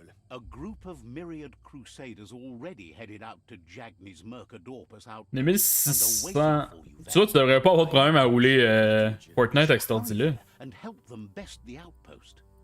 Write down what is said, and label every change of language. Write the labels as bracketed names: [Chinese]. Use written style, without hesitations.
[English] A group of myriad crusaders already headed out to Jagni's Mercadorpus out. [French] Les 1600... Tu vois, tu devrais pas avoir de problème à rouler Fortnite avec cet ordi-là. [English] And help them best the outpost.